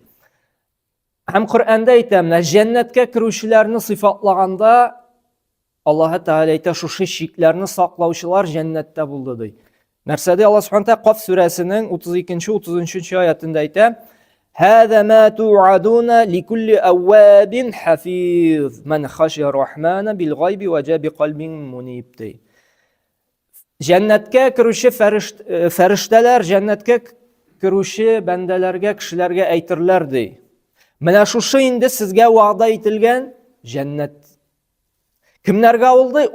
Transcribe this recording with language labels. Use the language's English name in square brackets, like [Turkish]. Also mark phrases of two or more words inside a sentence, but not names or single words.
[Tatar] Һәм Коръәндә әйтә, менә җәннәткә керүчеләрне сыйфатлаганда Аллаһы Тәгалә әйтә, шушы шикләрне саклаучылар җәннәттә булды ди. Нәрсәдә Аллаһ Субханаһу ва Тәгалә Каф сүрәсенең 32-33 аятында әйтә: [Arabic] "هذا ما توعدون لكل أواب حفيظ من خشي الرحمن بالغيب وجاء بقلب منيب." [Tatar] Җәннәткә керүче фәрештәләр, җәннәткә керүче бәндәләргә, кешеләргә әйтерләр ди. Менә шушы инде сезгә вәгъдә ителгән җәннәт. Кемнәргә ул ди?